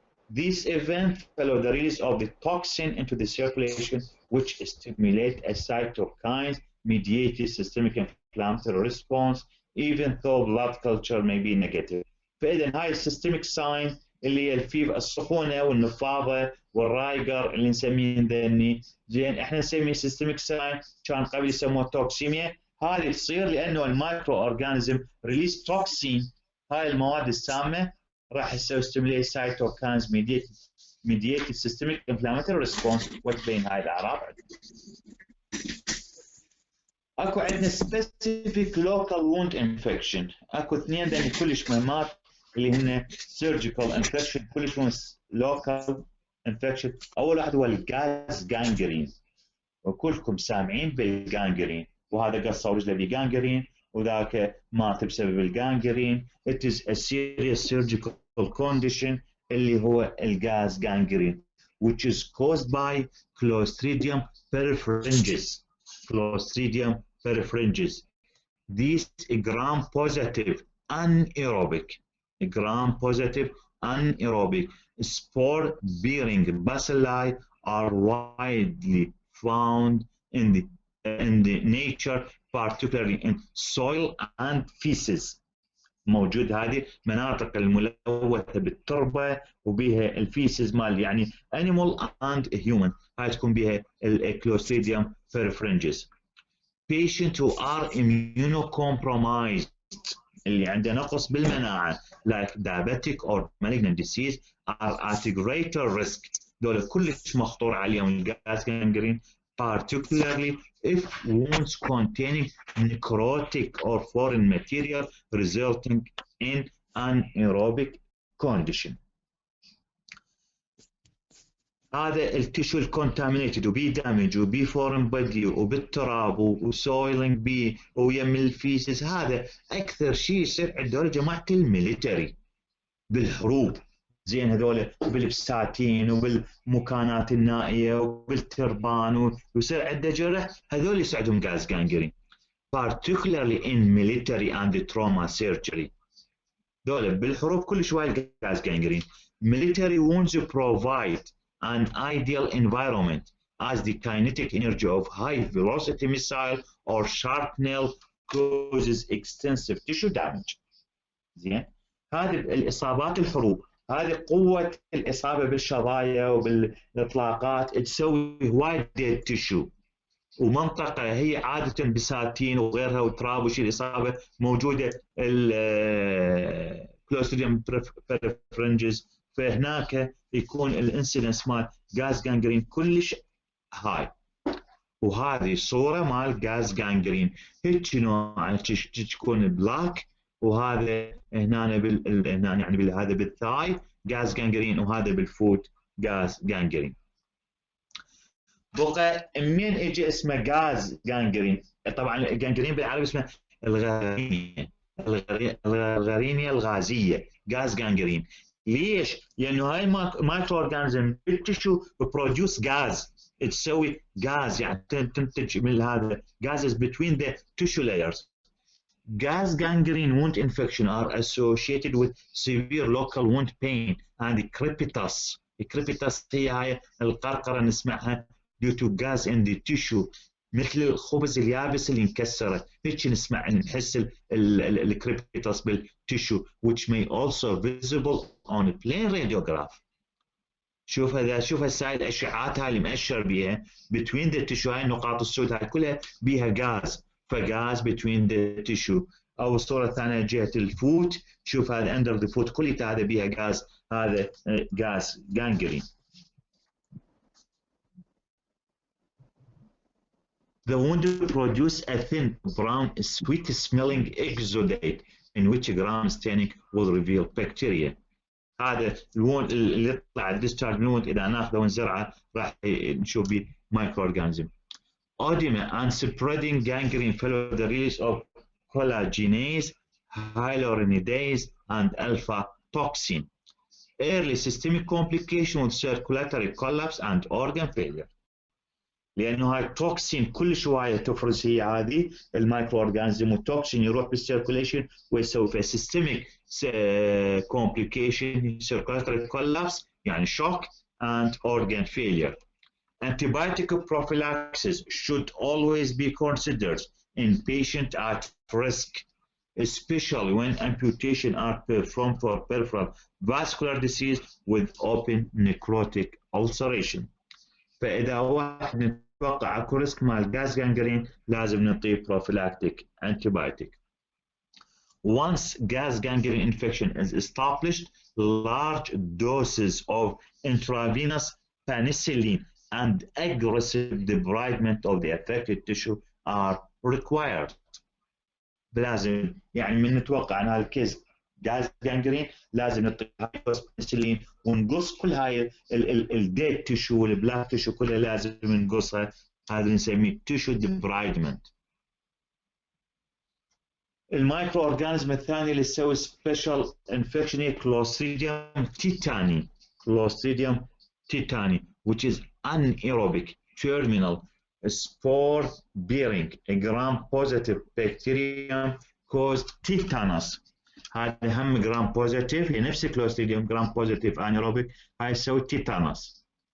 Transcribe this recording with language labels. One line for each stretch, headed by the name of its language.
English: These events follow the release of the toxin into the circulation, which stimulate a cytokine mediated systemic inflammatory response, even though blood culture may be negative.
Arabic: فإذا هاي السيستميك ساين اللي هي الفيفر السخونة والنفاضة والرايجر اللي نسميه ذني زين احنا نسميه سيستميك ساين كان قبل يسموها توكسيميا. هذه تصير لأنه المايكرو أورجانيزم ريليس توكسين، هاي المواد السامة راح يسوي ستيموليت سايتوكاينز ميدييتد سيستميك انفلاماتوري ريسبونس وتبين هاي الأعراض. اكو عندنا سبيسيفيك لوكال ووند انفكشن، اكو اثنين ذني كلش مهمات اللي هن سيرجيكال انفكشن كلش مهم لوكال انفكشن. اول واحد هو الجاز جانجرين، وكلكم سامعين بالجانجرين، وهذا قصه رجله بجانجرين وذاك مات بسبب الجانجرين.
English: It is a serious surgical condition
Arabic: اللي هو الجاز جانجرين
English: which is caused by Clostridium perfringens. Clostridium perfringens. These gram-positive anaerobic spore-bearing bacilli are widely found in the nature, particularly in soil and feces.
Arabic: موجود هذه مناطق الملوثة بالتربة وبها الفيسز مال يعني
English: animal and human،
Arabic: هاي تكون بها Clostridium perfringens.
English: Patients who are immunocompromised
Arabic: اللي عنده نقص بالمناعة
English: like diabetic or malignant disease are at greater risk.
Arabic: دول كلش مخطور عليهم الجاز جانجرين
English: particularly if wounds containing necrotic or foreign material resulting in anaerobic condition.
Arabic: هذا التشو الكونتامينيتد وبي دامج وبي فورن بدي وبالتراب وسويلنج بي ويم الفيسز، هذا اكثر شيء يصير عند جماعه الميليتري بالحروب. زين هذول بالبساتين وبالمكانات النائيه وبالتربان ويصير عنده جرح، هذول يساعدهم غاز جانجرين
English: particularly in military and trauma surgery.
Arabic: دول بالحروب كل شوي غاز جانجرين.
English: Military wounds provide an ideal environment as the kinetic energy of high velocity missile or shrapnel causes extensive tissue damage.
Arabic: زين هذه الاصابات الحروب، هذه قوة الإصابة بالشظايا وبالإطلاقات تسوي هواي ديد تشو، ومنطقة هي عادة بساتين وغيرها وتراب وشي الإصابة موجودة الكلوستريديوم بريفرنجز، فهناك يكون الانسيدنس مال غاز جانجرين كلش هاي. وهذه صورة مال غاز جانجرين هيك نوع تكون بلاك، وهذا هنا هنا يعني هذا بالثاي غاز جانجرين وهذا بالفوت غاز جانجرين. بقى منين اجى اسمه غاز جانجرين؟ طبعا الجانجرين بالعربي اسمه الغرينيا الغازيه غاز جانجرين. ليش؟ لانه هاي مايكرو اورجانيزم بالتشو بروديوس غاز، تسوي غاز يعني تنتج من هذا
English: gases between the tissue layers. Gas gangrene wound infection are associated with severe local wound pain and crepitus. crepitus
Arabic: هي هاي القرقرة نسمعها
English: due to gas in the tissue،
Arabic: مثل الخبز اليابس اللي انكسرت هيك نحس الكريبيتاس بالتيشو
English: which may also visible on a plain radiograph.
Arabic: شوف هسه هاي الاشعاعات هاي اللي مأشر بيها
English: between the tissue،
Arabic: هاي النقاط السود هاي كلها بيها غاز، فغاز between the tissue. او الصورة الثانية جهة الفوت، شوف هذا
English: under the foot
Arabic: كلها هذا بيها غاز، هذا غاز جانجرين.
English: The wound produce a thin, brown, sweet-smelling exudate in which gram staining will reveal bacteria.
Arabic: هذا الوند اللي يطلع الديسشارج من الوند إذا ناخذه ونزرعه راح نشوف به microorganism.
English: Oedema and spreading gangrene follow the release of collagenase, hyaluronidase, and alpha toxin. early systemic complication with circulatory collapse and organ failure.
Arabic: لانه هاي توكسين كل شويه تفرز هي هذه المايكرو اورجانيزم، والتوكسين يروح بالسيركوليشن ويسوي في سيستميك
English: complication circulatory collapse
Arabic: يعني
English: shock and organ failure. Antibiotic prophylaxis should always be considered in patient at risk, especially when amputation are performed for peripheral vascular disease with open necrotic ulceration.
Arabic: فإذا واحد نتوقع اكو ريسك مال جاز gangrene لازم نعطيه
English: prophylactic antibiotic. Once gas gangrene infection is established, large doses of intravenous penicillin and aggressive debridement of the affected tissue are required.
Arabic: لازم يعني من نتوقع ان هذا الكيس جاز gangrene لازم نعطي بنسلين ونقص كل هاي الديت تيشو والبلاك تيشو كلها لازم نقصها، هذا نسميه تيشو ديبرايدمنت. المايكرو اورجانيزم الثاني اللي يسوي سبيشال انفكشن هي كلوستريديوم تيتاني.
English: Clostridium tetani which is anaerobic terminal spore bearing gram positive bacterium caused tetanus.
Arabic: هذا هم جرام بوزيتيف، هي نفس كلوستريديوم جرام بوزيتيف انيروبيك، هاي تسوي تيتانوس.